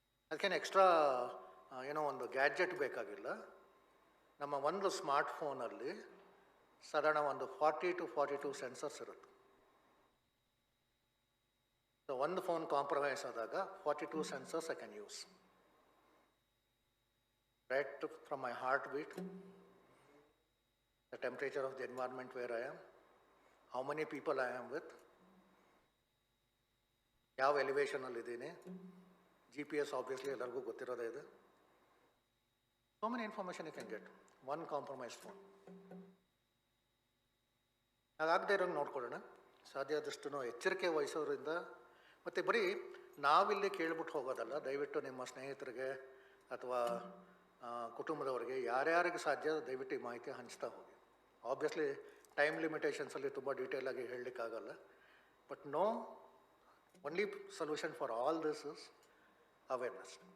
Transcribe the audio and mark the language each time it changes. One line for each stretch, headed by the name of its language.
Kannada: ಅದಕ್ಕೇನು ಎಕ್ಸ್ಟ್ರಾ ಏನೋ ಒಂದು ಗ್ಯಾಡ್ಜೆಟ್ ಬೇಕಾಗಿಲ್ಲ. ನಮ್ಮ ಒಂದು ಸ್ಮಾರ್ಟ್ ಫೋನಲ್ಲಿ ಸಾಧಾರಣ ಒಂದು 40 to 42 ಸೆನ್ಸರ್ಸ್ ಇರುತ್ತೆ. ಸೊ ಒಂದು ಫೋನ್ ಕಾಂಪ್ರಮೈಸ್ ಆದಾಗ 42 sensors
English: I can use. Right from my heartbeat, the temperature of the environment where I am, how many people I am with,
Kannada: ಯಾವ ಎಲಿವೇಶನಲ್ಲಿ ಇದ್ದೀನಿ,
English: GPS obviously
Kannada: ಎಲ್ಲರಿಗೂ ಗೊತ್ತಿರೋದೇ ಇದೆ.
English: So many information you can get, one compromised phone.
Kannada: ಹಾಗಾಗದೇ ಇರೋಂಗೆ ನೋಡ್ಕೊಳ್ಳೋಣ. ಸಾಧ್ಯ ಆದಷ್ಟು ಎಚ್ಚರಿಕೆ ವಹಿಸೋದ್ರಿಂದ, ಮತ್ತು ಬರೀ ನಾವಿಲ್ಲಿ ಕೇಳ್ಬಿಟ್ಟು ಹೋಗೋದಲ್ಲ, ದಯವಿಟ್ಟು ನಿಮ್ಮ ಸ್ನೇಹಿತರಿಗೆ ಅಥವಾ ಕುಟುಂಬದವರಿಗೆ ಯಾರ್ಯಾರಿಗೆ ಸಾಧ್ಯ ದಯವಿಟ್ಟು ಈ ಮಾಹಿತಿ ಹಂಚ್ತಾ ಹೋಗಿ.
English: obviously time ಲಿಮಿಟೇಷನ್ಸಲ್ಲಿ
Kannada: ತುಂಬ ಡೀಟೇಲಾಗಿ ಹೇಳಲಿಕ್ಕಾಗಲ್ಲ,
English: But no only solution for all this is awareness.